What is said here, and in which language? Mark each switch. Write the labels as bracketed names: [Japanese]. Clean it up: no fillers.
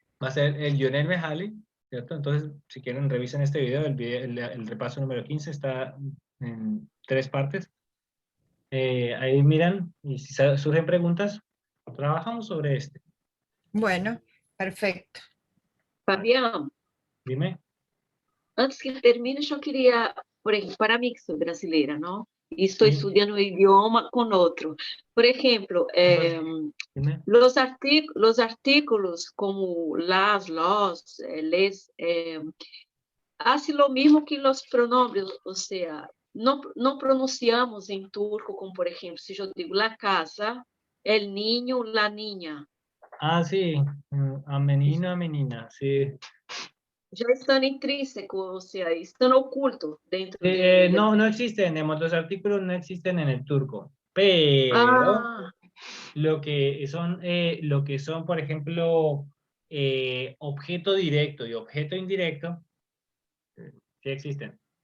[Spanish] va a ser el Yonelme Hali, ¿cierto? Entonces, si quieren, revisen este video. El repaso número 15 está en 3 partes. Ahí miran y si surgen preguntas, trabajamos sobre este. Bueno, perfecto. Fabián, Dime. [Portuguese] antes que termine, eu queria, por exemplo, para mim que sou brasileira, não? E estou Sim. estudando um idioma com outro. Por exemplo, [Spanish] Dime. los artículos como las, los, les, hace lo mismo que los pronombres, [Portuguese] ou seja, não pronunciamos em turco, como por exemplo, se eu digo [Spanish] la casa, el niño, la niña. Ah, sí, [Portuguese] a menina, [Spanish] sí. [Portuguese] Já estão intrínsecos, ou seja, estão ocultos dentro de... [Spanish] No existen, los artículos no existen en el turco, pero lo que son, por ejemplo, objeto directo y objeto indirecto, sí existen.